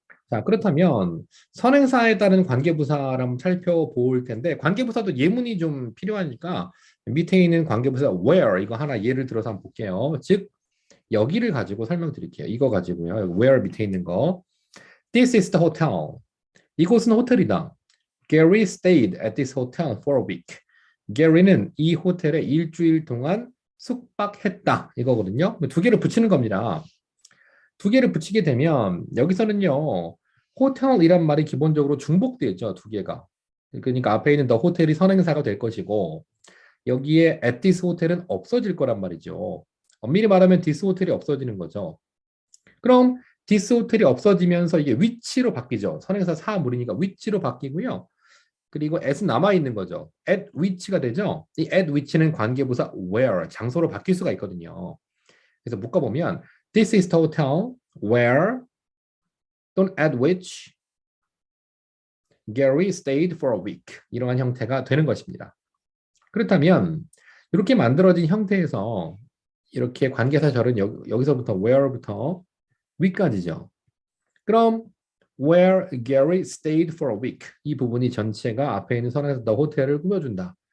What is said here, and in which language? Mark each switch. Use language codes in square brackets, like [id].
[ko] 자, 그렇다면 선행사에 따른 관계부사를 한번 살펴볼 텐데 관계부사도 예문이 좀 필요하니까 밑에 있는 관계부사 where 이거 하나 예를 들어서 한번 볼게요. 즉 여기를 가지고 설명드릴게요. 이거 가지고요. where 밑에 있는 거. [en] This is the hotel. [ko] 이곳은 호텔이다. [en] Gary stayed at this hotel for a week. [ko] Gary는 이 호텔에 일주일 동안 숙박했다. 이거거든요. 두 개를 붙이는 겁니다. 두 개를 붙이게 되면 여기서는요. 호텔이란 말이 기본적으로 중복되죠. 두 개가. 그러니까 앞에 있는 the 호텔이 선행사가 될 것이고 여기에 at this 호텔은 없어질 거란 말이죠. 엄밀히 말하면 this 호텔이 없어지는 거죠. 그럼 this 호텔이 없어지면서 이게 위치로 바뀌죠. 선행사 사물이니까 위치로 바뀌고요. 그리고 at은 남아있는 거죠. at which가 되죠. 이 at which는 관계부사 where, 장소로 바뀔 수가 있거든요. 그래서 묶어보면 [en] this is the hotel where [ko] 또는 [en] at which Gary stayed for a week. [ko] 이러한 형태가 되는 것입니다. 그렇다면 이렇게 만들어진 형태에서 이렇게 관계사절은 여기서부터 where부터 week까지죠. 그럼 [en] where Gary stayed for a week [ko] 이 부분이 전체가 앞에 있는 선에서 the hotel을 꾸며준다.